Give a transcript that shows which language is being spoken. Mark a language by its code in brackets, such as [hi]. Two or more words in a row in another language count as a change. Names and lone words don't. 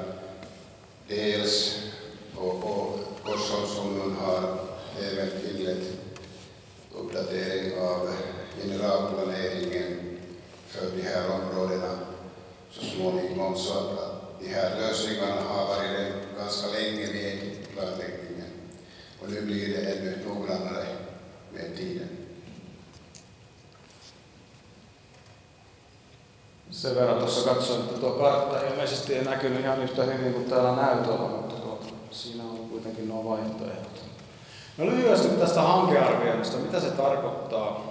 [sv] Dels och Korsholms kommun har även inlett uppdatering av generalplaneringen för de här områdena så småningom, så att de här lösningarna har varit ganska länge med i planläggningen. Och nu blir det ännu noggrannare med tiden. [fi] Sen verran tuossa katsoin, että tuo kartta ilmeisesti ei näkynyt ihan yhtä hyvin kuin täällä näytöllä, mutta siinä on kuitenkin nuo vaihtoehdot. No lyhyesti tästä hankearvioinnista, mitä se tarkoittaa?